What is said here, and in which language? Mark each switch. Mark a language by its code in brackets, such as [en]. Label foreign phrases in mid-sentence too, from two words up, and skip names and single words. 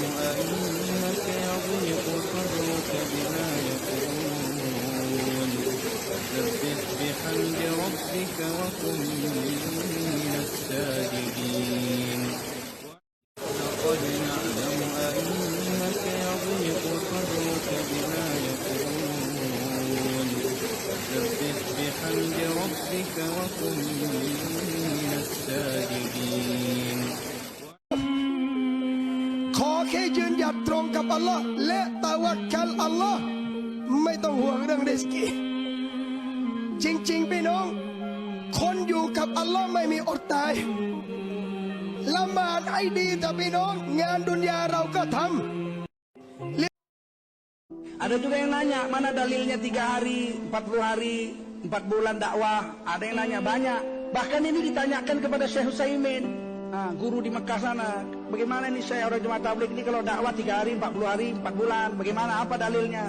[ar] أنك يضيق صدرك بما يقولون فسبح بحمد ربك وكن من الساجدين لقد نعلم أنك يضيق صدرك بما يقولون فسبح بحمد ربك وكن من الساجدين [th] ขอแค่ยืนหยัดตรงกับอัลลอฮ์และตะวักคัลอัลลอฮ์ไม่ต้องห่วงเรื่องริสกีจริงๆพี่น้องคนอยู่กับอัลลอฮ์ไม่มีอดตายละหมาดให้ดีแต่พี่น้องงานดุนยาเราก็ทำ [id] Ada juga yang nanya, mana dalilnya 3 hari, 40 hari, 4 bulan dakwah. Ada yang nanya banyak. Bahkan ini ditanyakan kepada Syekh Utsaimin, guru di Mekah sana. Bagaimana ini Syekh orang Jemaah Tabligh ini kalau dakwah 3 hari, 40 hari, 4 bulan, bagaimana, apa dalilnya?